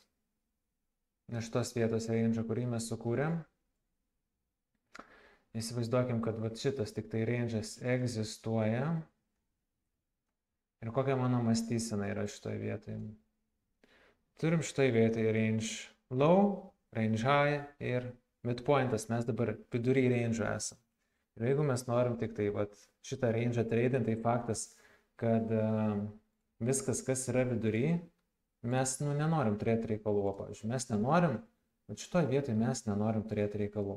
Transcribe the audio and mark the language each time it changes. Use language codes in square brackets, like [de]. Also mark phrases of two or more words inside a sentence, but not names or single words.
[lt] Iš tos vietos range'ą, kurį mes sukūrėm. Įsivaizduokim, kad vat šitas tik tai range'as egzistuoja. Ir kokia mano mąstysena yra šitoje vietoje. Turim šitoje vietoje [en] range low, range high [lt] ir midpointas. Mes dabar vidury range'o esam. Ir jeigu mes norim tik tai vat, šitą range'ą trading, tai faktas, kad viskas, kas yra vidury, mes nenorim turėti reikalų. Pavyzdžiui, mes nenorim, bet šitoje vietoje mes nenorim turėti reikalų.